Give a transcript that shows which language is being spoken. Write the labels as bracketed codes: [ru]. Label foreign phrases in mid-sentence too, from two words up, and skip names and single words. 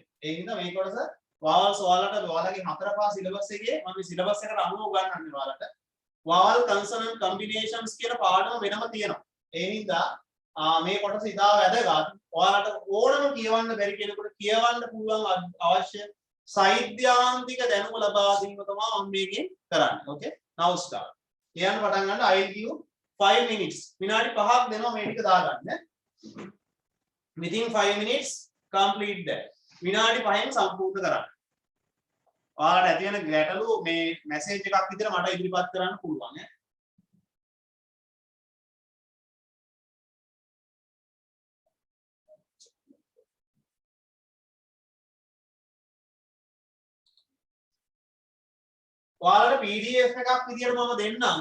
[si] ඒ හින්දා මේ කොටස vowels ඔයාලගේ 4 පහ සිලබස් එකේ මම මේ සිලබස් එකට අනුව උගන්වන්නේ ඔයාලට. [en] vowel consonant combinations [si] කියන පාඩම වෙනම තියෙනවා. ඒ හින්දා මේ කොටස ඉතාල වැදගත්. ඔයාලට ඕනම කියවන්න බැරි කෙනෙකුට කියවන්න පුළුවන් අවශ්‍ය සෛද්‍යාන්තික දැනුම ලබා දීම තමයි මම මේකෙන් කරන්නේ. [en] Okay, now start. [si] කියන්න පටන් ගන්න. [en] I will give 5 minutes. [si] විනාඩි 5ක් දෙනවා මේ ටික දාගන්න. [en] within 5 minutes complete that. [si] විනාඩි 5න් සම්පූර්ණ කරන්න. ඔයාලට ඇති වෙන ගැටලු මේ මැසේජ් එකක් විතර මට ඉදිරිපත් කරන්න පුළුවන් ඈ. ඔයාලට PDF එකක් විදියට මම දෙන්නම්.